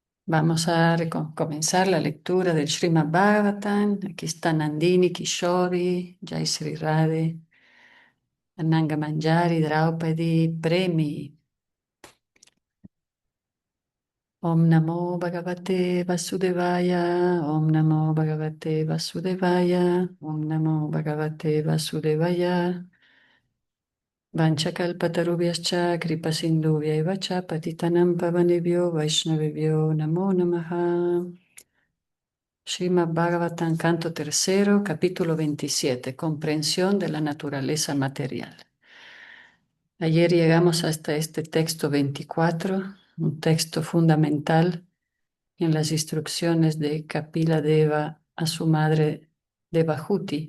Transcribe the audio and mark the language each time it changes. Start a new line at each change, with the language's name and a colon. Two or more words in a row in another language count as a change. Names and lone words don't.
Spanish: Vamos a comenzar la lectura del Srimad Bhagavatam. Aquí está Nandini, Kishori, Jai Sri Radhe, Ananga Manjari, Draupadi, Premi.
Sanskrit: ॐ नमो भगवते वासुदेवाय ॐ नमो भगवते वासुदेवाय ॐ नमो भगवते वासुदेवाय, Om Namo Bhagavate Vasudevaya. वाञ्छाकल्पतरुभ्यश्च कृपासिन्धुभ्य च पतितानां पावनेभ्यो वैष्णवेभ्यो नमो नमः.
Spanish: Srimad Bhagavatam, canto tercero, capítulo 27, comprensión de la naturaleza material. Ayer llegamos hasta este texto 24, un texto fundamental en las instrucciones de Kapila Deva a su madre Devahuti.